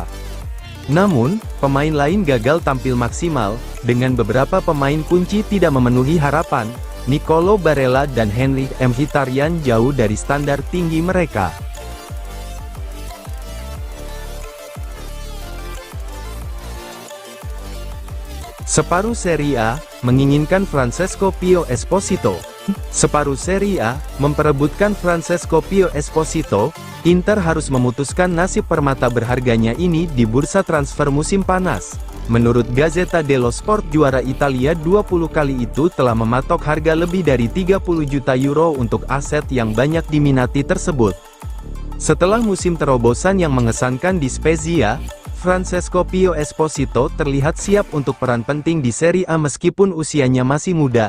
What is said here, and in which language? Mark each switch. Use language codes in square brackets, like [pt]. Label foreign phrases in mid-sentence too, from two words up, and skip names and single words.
[id] Namun, pemain lain gagal tampil maksimal, dengan beberapa pemain kunci tidak memenuhi harapan. Nicolo Barella dan Henrik Mkhitaryan jauh dari standar tinggi mereka. Separuh Serie A, menginginkan Francesco Pio Esposito. Separuh Serie A, memperebutkan Francesco Pio Esposito. Inter harus memutuskan nasib permata berharganya ini di bursa transfer musim panas. Menurut Gazzetta dello Sport, juara Italia 20 kali itu telah mematok harga lebih dari 30 juta euro untuk aset yang banyak diminati tersebut. Setelah musim terobosan yang mengesankan di Spezia, Francesco Pio Esposito terlihat siap untuk peran penting di Serie A meskipun usianya masih muda.